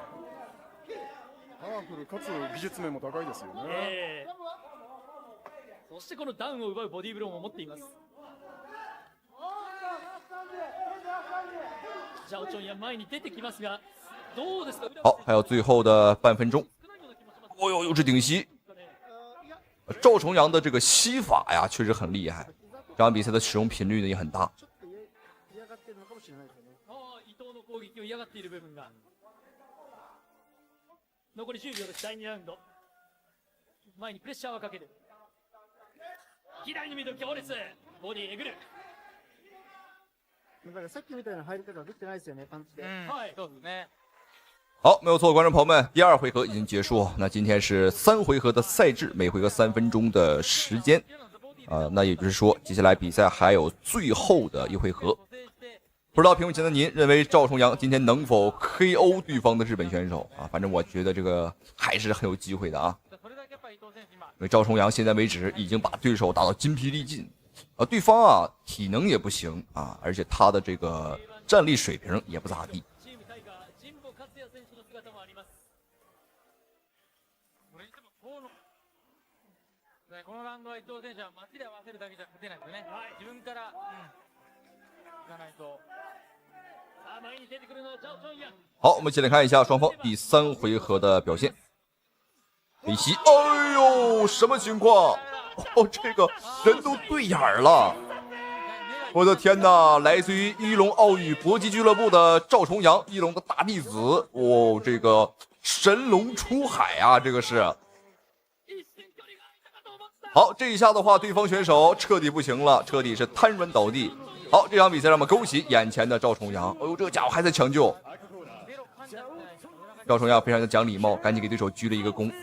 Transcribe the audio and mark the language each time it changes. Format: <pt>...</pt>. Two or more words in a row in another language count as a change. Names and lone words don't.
<ja>パワフルかつ技術面も高いですよね。そしてこのダウンを奪うボディーブローも持っています。ジャオチョンヤン前に出てきますが、どうですか。</ja> <zh>好，還有最後的半分鐘。又是頂膝。趙重陽的這個膝法呀，確實很厲害。這場比賽的使用頻率呢也很大。</zh> <ja>伊藤の攻撃を嫌がっている部分が。残り10秒です。第2ラウンド。前にプレッシャーをかける。左のミドル強烈。ボディえぐる。だからさっきみたいな入り方ができてないですよね、パンチで。はい、そうですね。</ja> <zh>好，沒有錯，觀眾朋友們，第二回合已經結束。那今天是3回合的賽制，每回合3分鐘的時間。那也就是說，接下來比賽還有最後的一回合。不知道屏幕前的您認為趙重陽今天能否 KO 對方的日本選手啊？反正我覺得這個還是很有機會的啊。因為趙重陽現在為止已經把對手打到筋疲力盡，對方啊體能也不行啊，而且他的這個戰力水平也不咋地。</zh> <ja>このラウンドは伊藤選手は街で合わせるだけじゃ勝てないですね。自分からいかないと。前に出てくるのはジャオチョンヤン。</ja> <zh>好，我們一起來看一下雙方第3回合的表現。飛膝，哎呦，什麼情況？哦，这个人都对眼了。我的天哪！来自于一龙奥羽搏击俱樂部的趙重陽，一龍的大弟子。哦，這個神龍出海啊，這個是。好，這一下的話，對方選手徹底不行了，徹底是癱軟倒地。好，這場比賽讓我們恭喜眼前的趙重陽。哎呦，這個家伙還在搶救。趙重陽非常的講禮貌，趕緊給對手鞠了一個躬。</zh>